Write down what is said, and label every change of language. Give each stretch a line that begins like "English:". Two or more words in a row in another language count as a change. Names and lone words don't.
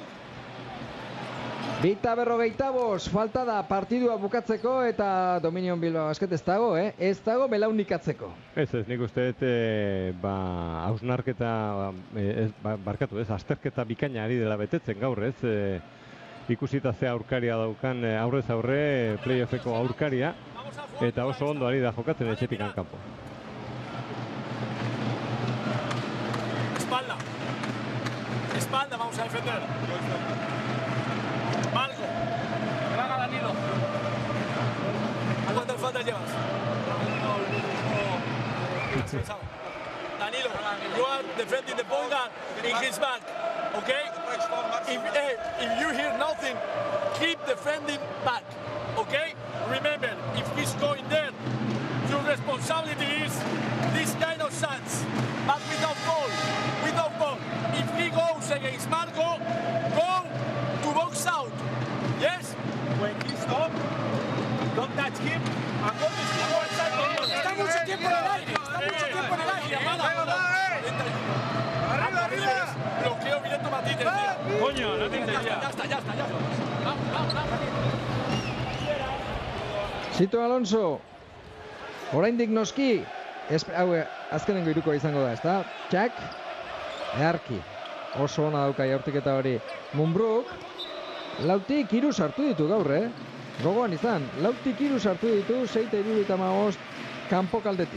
Basque: 2:45, falta da partidua bukatzeko eta Dominion Bilbao Basket ez dago, ez dago belaunikatzeko. Ez, nik uste dut, hausnarketa, barkatu ez, azterketa bikaina ari dela betetzen gaur, ez, ikusita ze aurkaria daukan aurrez aurre, playoffeko aurkaria, eta oso ondo ari da jokatzen etxetik kanpo.
Spanish: Espalda, vamos a defender. Marco, traga Danilo. ¿Cuántas faltas llevas?
English: Danilo, you are defending the ball guard in his back, okay? If you hear nothing, keep defending back, okay? Remember, if he's going there, your responsibility is this kind of shots, but without ball, without ball. If he goes against Marco, go to box out, yes? When he stops, don't touch him, and go to him one side.
Spanish: Está mucho tiempo en el aire, Arriba. Bloqueo directo Matite. Coño, no te entendía. Ya está. Vamos.
Basque: Sito Alonso, oraindik noski, hau azkenengo hirukoa izango da, ezta? Txak, eharki, oso ona dauka jaurtiketa hori. Mumbruk, lautik 3 sartu ditu gaur, Gogoan izan, lautik 3 sartu ditu, 6:75 kanpo kaldetik.